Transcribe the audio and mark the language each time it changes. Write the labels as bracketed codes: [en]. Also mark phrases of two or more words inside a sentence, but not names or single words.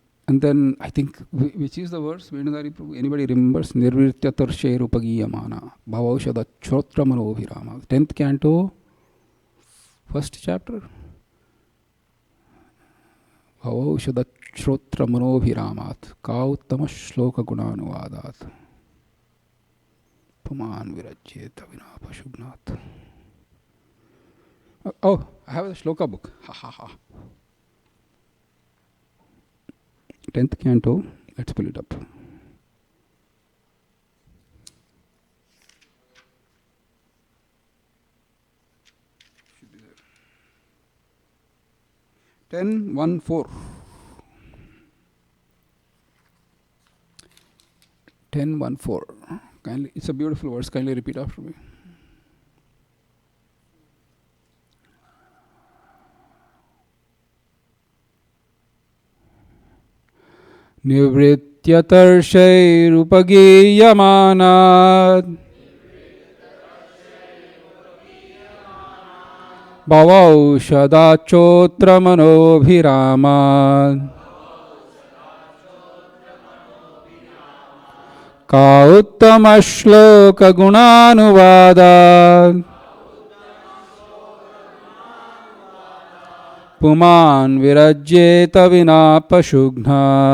[en] And then I think, which is the verse? Venudari Prabhu? Anybody remembers? [sa] निवृत्त तर्षै रुपगीयमाना भवौषधा च्छ्रोत्र मनोभिरामा. [en] 10th canto, first chapter. [sa] भवौषधा च्छ्रोत्र मनोभिरामात् कौत्तम श्लोक गुणानुवादात् पुमान् विरज्येत विनापशुघ्नात्. [en] Oh, I have the shloka book. Ha ha ha. 10th canto, let's pull it up. Should be there. 10:1:4. 10:1:4. Kindly, it's a beautiful verse. Kindly repeat after me. [sa] निवृत्ततर्षैरुपगीयमानाद् भवौषधाच्छ्रोत्रमनोभिरामाद् कौत्तमश्लोकगुणानुवादाद् पुमान् विरज्येत विनापशुघ्ना.